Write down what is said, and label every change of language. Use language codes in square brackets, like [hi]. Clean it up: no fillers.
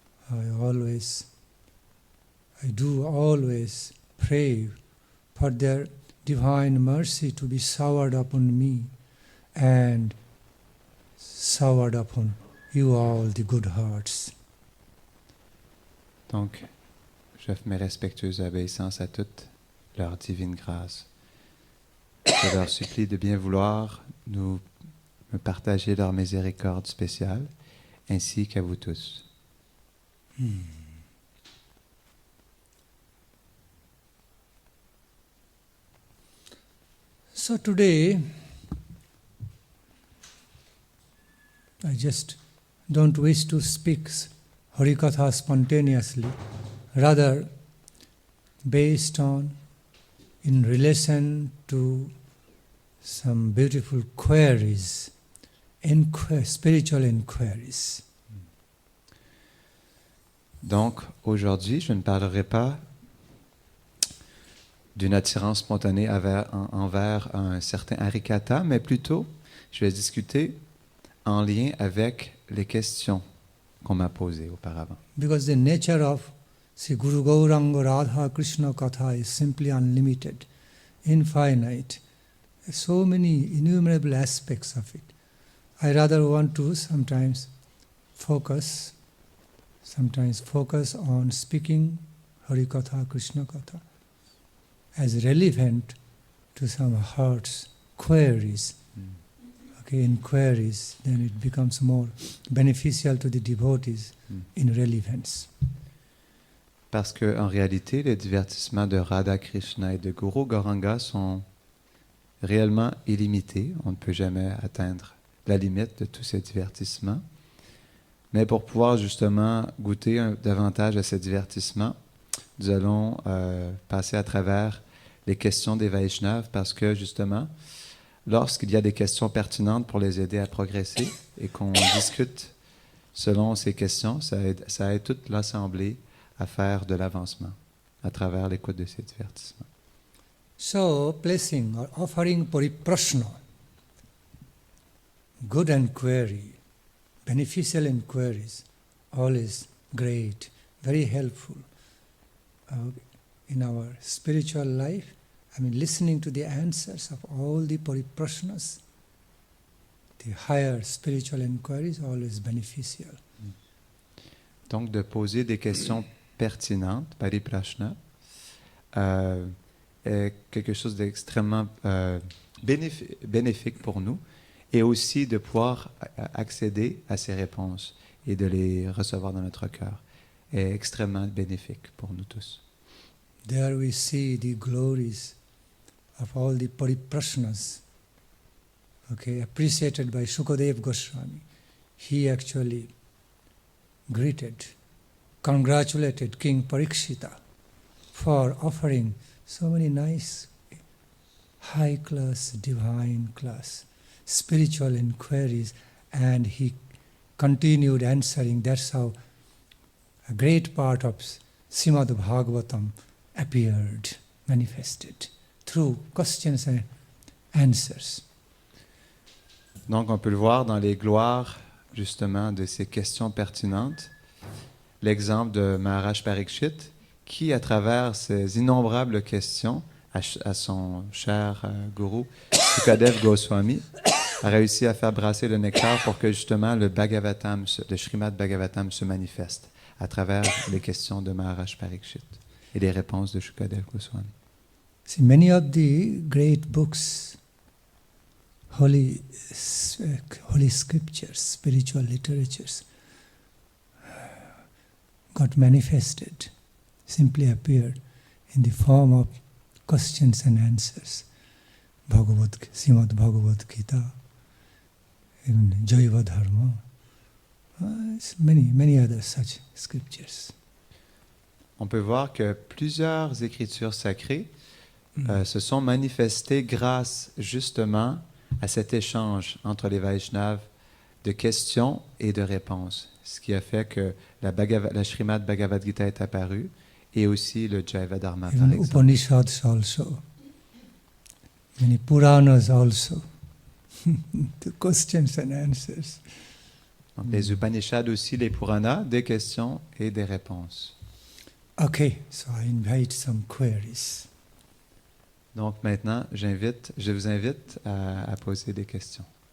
[en] I do always pray for their divine mercy to be showered upon me and showered upon you all, the good hearts. [fr] Donc, j'offre mes respectueuses obéissances à toute leur divine grâce. Je leur supplie de bien vouloir me partager leur miséricorde spéciale, ainsi qu'à vous tous. [en] So today, I just don't wish to speak Harikatha spontaneously, rather based on, in relation to some beautiful queries, spiritual inquiries. [fr] Donc, aujourd'hui, je ne parlerai pas d'une attirance spontanée envers un certain Harikatha, mais plutôt, je vais discuter en lien avec les questions qu'on m'a posées auparavant. [en] Because the nature of Sri Guru Gauranga Radha Krishna Katha is simply unlimited, infinite. So many innumerable aspects of it. I rather want to sometimes focus on speaking Harikatha, Krishna Katha as relevant to some heart's queries. Okay, inquiries, then it becomes more beneficial to the devotees in relevance. [fr] Parce qu'en réalité, les divertissements de Radha Krishna et de Guru Gauranga sont réellement illimités. On ne peut jamais atteindre la limite de tous ces divertissements. Mais pour pouvoir justement goûter davantage à ces divertissements, nous allons passer à travers les questions des Vaishnavas parce que justement, lorsqu'il y a des questions pertinentes pour les aider à progresser et qu'on discute selon ces questions, ça aide toute l'assemblée à faire de l'avancement à travers l'écoute de ces divertissements. [en] So, placing or offering pariprashna, good inquiry, beneficial inquiries, all is great, very helpful in our spiritual life. I mean, listening to the answers of all the pariprashnas, the higher spiritual inquiries, always beneficial. [fr] Donc, de poser des questions pertinentes, pariprashna, est quelque chose d'extrêmement bénéfique pour nous, et aussi de pouvoir accéder à ces réponses et de les recevoir dans notre cœur est extrêmement bénéfique pour nous tous. [en] There we see the glories of all the pariprashnas, okay, appreciated by Shukadev Goswami. He actually congratulated King Parikshita for offering so many nice, high-class, divine-class, spiritual inquiries, and he continued answering. That's how a great part of Srimad Bhagavatam appeared, manifested, through questions and answers. [fr] Donc, on peut le voir dans les gloires, justement, de ces questions pertinentes. L'exemple de Maharaj Parikshit, qui, à travers ces innombrables questions à son cher gourou, Sukadev Goswami, a réussi à faire brasser le nectar pour que, justement, le Srimad Bhagavatam se manifeste à travers les questions de Maharaj Parikshit et les réponses de Sukadev Goswami. [en] See, many of the great books, holy scriptures, spiritual literatures, got manifested, simply appeared in the form of questions and answers. Srimad Bhagavad Gita, even Jaiva Dharma, many other such scriptures. [fr] On peut voir que plusieurs écritures sacrées se sont manifestées grâce justement à cet échange entre les Vaishnavas de questions et de réponses, ce qui a fait que la Srimad Bhagavad Gita est apparue et aussi le Jaiva Dharma, par [en] Even [fr] exemple. [en] Upanishads also, many Puranas also, the questions and answers. [fr] Donc, les Upanishads aussi, les Puranas, des questions et des réponses. [en] Okay, so I invite some queries. [fr] Donc maintenant, je vous invite à poser des questions.